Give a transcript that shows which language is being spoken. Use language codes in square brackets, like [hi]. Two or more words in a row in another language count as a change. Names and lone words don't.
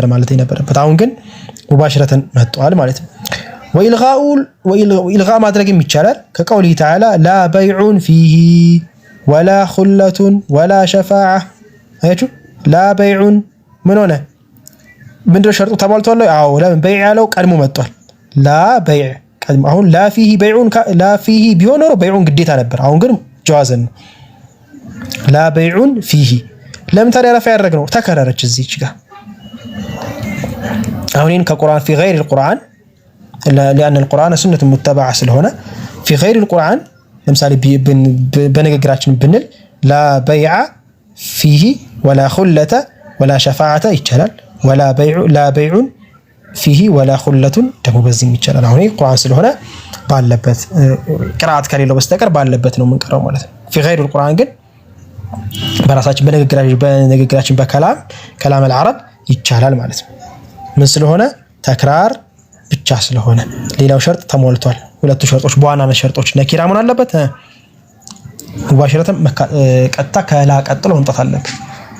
[am] ማለት ነበረበት አሁን ግን مباشرة መጥቷል ማለት ነው وإلغاء ማድረግም ይቻላል ከቀውሊ [ar] تعالى لا بيع فيه ولا خلة ولا شفاعة [am] አያችሁ [ar] لا بيع [am] ምን ሆነ ምንድነው ሸርጡ ተሟልቷል አዎ ለምን በይዕ ያለው ቀድሞ መጥቷል [ar] لا بيع [am] አሁን [ar] لا فيه بيع لا فيه [am] ቢሆን ኖሮ በይዑን ግዴታ ነበር አሁን ግን ጀዋዘን ነው [ar] لا بيع فيه لم ترى رفع [am] ያደረግነው ተከረረች እዚች ጋር አሁን ከቁርአን [ar] في غير القرآن لأن القرآن سنة متبعة [am] ስለሆነ [ar] في غير القرآن [am] ለምሳሌ በንግግራችን ብንል [ar] لا بيع فيه ولا خلة ولا شفاعة [am] ይቻላል [ar] ولا بيع لا بيع فيه ولا خلة [am] ደግሞ በዚህም ይቻላል አሁን ቁርአን ስለሆነ ባለበት ቅራአት ከሌለው በስተቀር ባለበት ነው የምንቀራው ማለት ነው [ar] في غير القرآن [am] ግን በራሳችን በንግግራችን [ar] بكلام العرب [am] ይቻላል ማለት ነው ምን ስለሆነ ተክራር ብቻ ስለሆነ ሌላው ሸርጥ ተሞልቷል ሁለቱ ሸርጦች በዋናነት ሸርጦች ነኪራ ምን አለበት ሙባሽረተን ቀጥታ ከላ ቀጥሎ መምጣት አለበት